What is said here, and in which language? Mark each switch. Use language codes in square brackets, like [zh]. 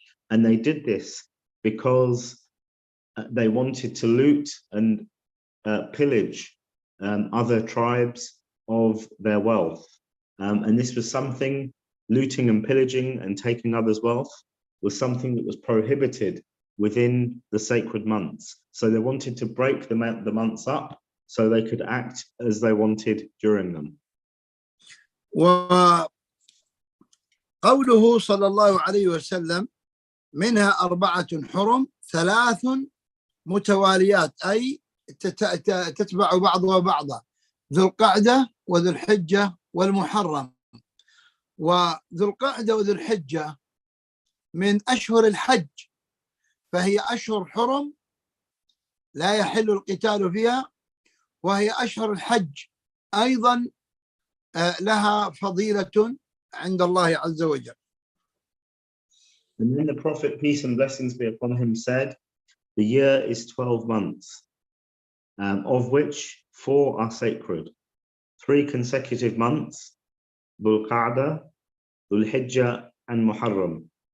[en] And they did this because they wanted to loot and pillage other tribes of their wealth. And this was something, looting and pillaging and taking others' wealth was something that was prohibited within the sacred months. So they wanted to break the months up so they could act as they wanted during them. [ar] وقوله صلى الله عليه وسلم منها أربعة حرم ثلاث متواليات، أي تتبع بعضها بعضا، ذو القعدة وذو الحجة والمحرم. وذو القعدة وذو الحجة من أشهر الحج، فهي أشهر حرم لا يحل القتال فيها، وهي أشهر الحج أيضا لها فضيلة عند الله عز وجل. [en] And then the Prophet, peace and blessings be upon him, said, the year is 12 months, of which 4 are sacred. 3 consecutive months, Dhul Qa'dah, Dhul Hijjah, and Muharram.